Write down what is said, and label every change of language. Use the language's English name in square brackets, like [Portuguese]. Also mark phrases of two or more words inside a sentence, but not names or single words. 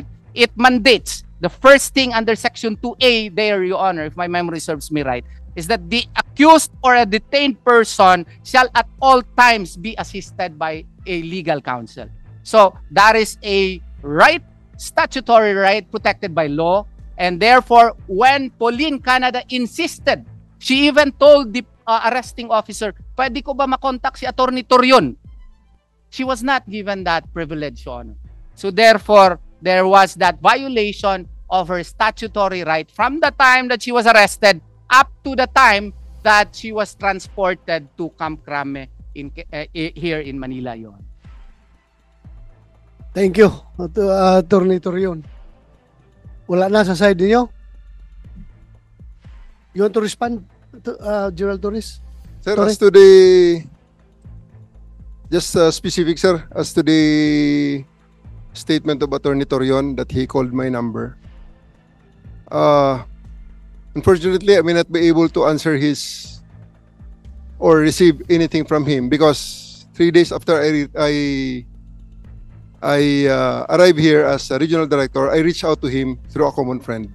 [English] It mandates the first thing under Section 2A there, Your Honor, if my memory serves me right, is that the accused or a detained person shall at all times be assisted by a legal counsel. So that is a right, statutory right protected by law, and therefore when Pauline Canada insisted, she even told the arresting officer, [Filipino] pwede ko ba makontak si Attorney Torion? [English] She was not given that privilege, Your Honor. So therefore, there was that violation of her statutory right from the time that she was arrested up to the time that she was transported to Camp Crame here in Manila, Your Honor. Thank you, Attorney Torion. [Filipino] Wala na sa side niyo? [English] You want to respond, Gerald Torres? Sir, Sorry. as to the just specific, sir, as to the statement of Attorney Torion that he called my number. Unfortunately, I may not be able to answer his or receive anything from him because 3 days after I arrived here as a regional director, I reached out to him through a common friend.